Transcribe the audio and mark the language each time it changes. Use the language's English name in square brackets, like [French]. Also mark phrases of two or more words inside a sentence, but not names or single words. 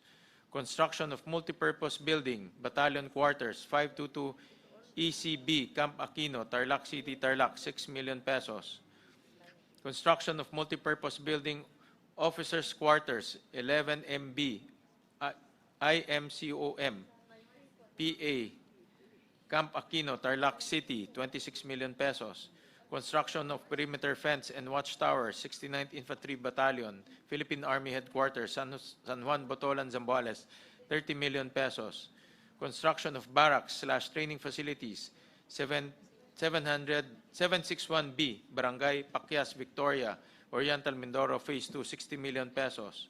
[English] Construction of multipurpose building, Battalion Quarters, 522 ECB, Camp Aquino, Tarlac City, Tarlac, 6 million pesos. Construction of multipurpose building, Officers Quarters, 11 MB, IMCOM, PA, Camp Aquino, Tarlac City, 26 million pesos. Construction of perimeter fence and watchtower, 69th Infantry Battalion, Philippine Army Headquarters, San Juan, Botolan, Zambales, 30 million pesos. Construction of barracks / training facilities, 761B, Barangay Pakyas, Victoria, Oriental Mindoro, Phase 2, 60 million pesos.